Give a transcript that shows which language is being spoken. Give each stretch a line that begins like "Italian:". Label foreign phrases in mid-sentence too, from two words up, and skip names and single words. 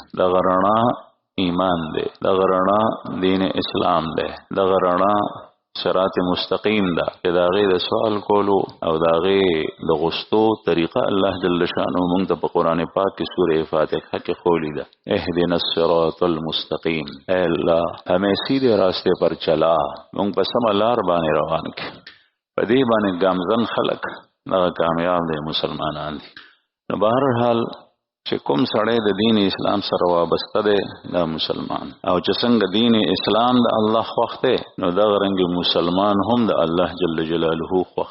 Pashto: دغه رڼا ایمان دی، دغه رڼا دین اسلام دی، دغه رڼا صراط مستقیم ده چې د هغې د سوال کولو او د هغې د غوښتو طریقه
Arabic: الله جل شانه
Pashto: موږ ته په قرآن پاک کې سورې فاتحه کې ښوولې ده.
Arabic: اهدنا الصراط المستقیم.
Urdu: اے الله ہمیں سیدھے راستے پر چلا،
Pashto: موږ په سمه لار باندې روان کړي. په دې باندې ګامزن خلک دغه کامیاب دی مسلمانان دي. نو بهرحال چې کوم سړی د دین اسلام سره وابسته دی دا مسلمان، او چې څنګه دین اسلام د الله خوښ دی نو دغه رنګ مسلمان هم د
Arabic: الله جل جلاله
Pashto: خوښ.